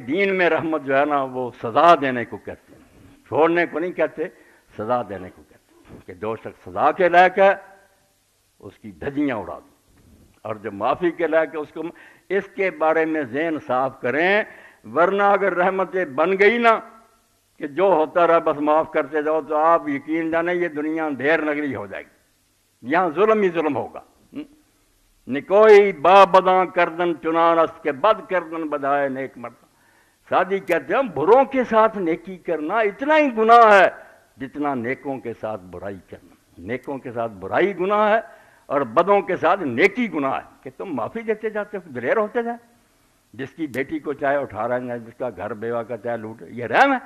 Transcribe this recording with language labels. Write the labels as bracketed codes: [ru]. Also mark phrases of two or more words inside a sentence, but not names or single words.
[ur] دین میں رحمت جو ہے نا وہ سزا دینے کو کہتے ہیں، چھوڑنے کو نہیں کہتے، سزا دینے کو کہتے ہیں، کہ جو شخص سزا کے لائق ہے اس کی دھجیاں اڑا دیں، اور جو معافی کے لائق ہے اس کو اس کے بارے میں ذہن صاف کریں، ورنہ اگر رحمتیں بن گئی نا کہ جو ہوتا رہا بس معاف کرتے جاؤ، تو آپ یقین جانیں یہ دنیا ڈھیر نگری ہو جائے گی، یہاں ظلم ہی ظلم ہوگا۔ [fa] نکوئی با بداں کردن چنان است کے بد کردن بدائے نیک مرد۔ [ur] سادی کہتے ہیں بروں کے ساتھ نیکی کرنا اتنا ہی گناہ ہے جتنا نیکوں کے ساتھ برائی کرنا۔ نیکوں کے ساتھ برائی گناہ ہے اور بدوں کے ساتھ نیکی گناہ ہے کہ تم معافی دیتے جاتے ہو، دلیر ہوتے جائیں، جس کی بیٹی کو چاہے اٹھا رہے ہیں، جس کا گھر بیوہ کا چاہے لوٹ، یہ رحم ہے۔